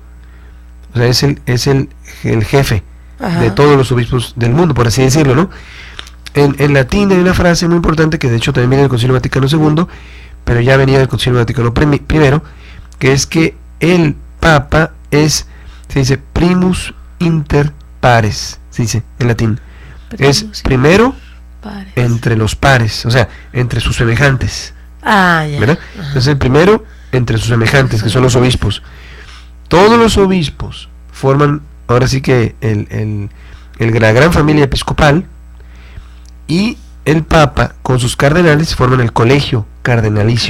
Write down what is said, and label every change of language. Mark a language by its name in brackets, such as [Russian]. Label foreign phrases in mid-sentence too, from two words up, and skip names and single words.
[Spanish] O sea, es el jefe de todos los obispos del mundo, por así decirlo, ¿no? En latín hay una frase muy importante que de hecho también viene del Concilio Vaticano II, pero ya venía del Concilio Vaticano I, que es que el Papa se dice [Latin] primus inter pares, [Spanish] se dice en latín. Es primero pares. Entre los pares, o sea, entre sus semejantes. Ah, ya. ¿Verdad? Entonces el primero entre sus semejantes, que son los obispos. Todos los obispos forman, ahora sí que la gran familia episcopal, y el Papa con sus cardenales forman el colegio cardenalicio.